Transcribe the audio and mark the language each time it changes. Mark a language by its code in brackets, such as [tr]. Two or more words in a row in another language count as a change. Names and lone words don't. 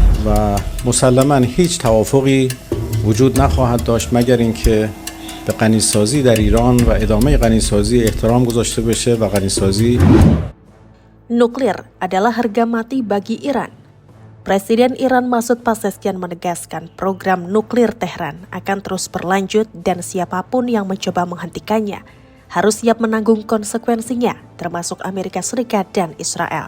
[fa] و مسلماً هیچ توافقی وجود نخواهد داشت مگر اینکه به غنیسازی در ایران و ادامه غنیسازی احترام گذاشته بشه و غنیسازی. [id] Nuklir adalah harga mati bagi Iran. Presiden Iran Masoud Pezeshkian menegaskan program nuklir Tehran akan terus berlanjut dan siapapun yang mencoba menghentikannya harus siap menanggung konsekuensinya, termasuk Amerika Serikat dan Israel.